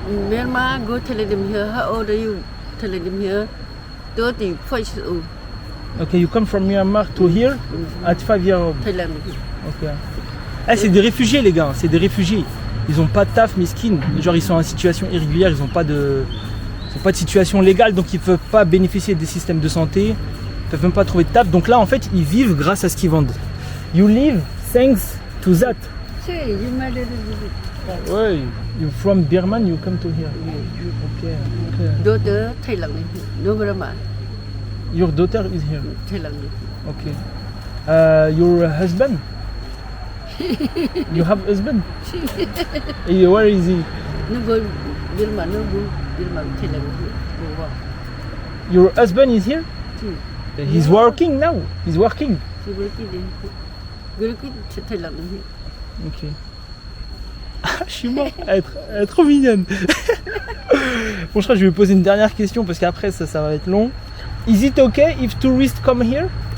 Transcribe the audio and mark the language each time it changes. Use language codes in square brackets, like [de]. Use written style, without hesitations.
[en] Myanmar go Thailand them here. How old are you? Thailand them here. 35 years old. Okay, you come from Myanmar to here at 5 years old. Thailand. Okay. [fr] Eh, c'est des réfugiés les gars, c'est des réfugiés. Ils ont pas de taf, miskin. Genre ils sont en situation irrégulière, ils ont pas de situation légale, donc ils peuvent pas bénéficier des systèmes de santé, ils peuvent même pas trouver de taf. Donc là en fait ils vivent grâce à ce qu'ils vendent. [en] You live thanks to that. See, you made it. Ouais, you from Burma, you come to here. Okay. Daughter Thailand. No Burma. Your daughter is here. Thailand. Okay. Your husband? You have husband? Where is he? No go Burma, no go Burma, Thailand. Go work. Your husband is here? Si. He's working now. He's working. Si working to Thailand. [fr] Ok. Ah, je suis mort. Elle est trop mignonne. Bon, je crois que je vais lui poser une dernière question parce qu'après ça va être long. [en] Is it okay if tourists come here?